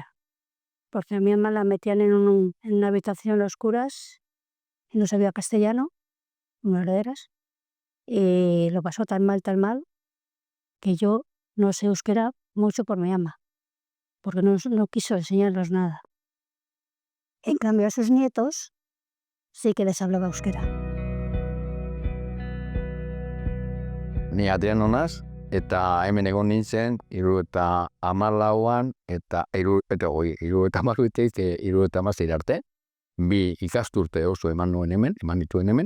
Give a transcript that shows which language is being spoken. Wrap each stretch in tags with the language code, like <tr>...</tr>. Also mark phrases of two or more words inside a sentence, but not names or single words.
<es>Porque a mi mamá la metían en una habitación a oscuras y no sabía castellano, unas herederas, y lo pasó tan mal, que yo no sé euskera mucho por mi ama, porque no quiso enseñarnos nada. En cambio a sus nietos sí que les hablaba euskera.</es> <eu>Ni Adriano naz, eta hemen egon nintzen 74an eta 76 arte. 2 ikasturte oso eman dituen hemen.</eu>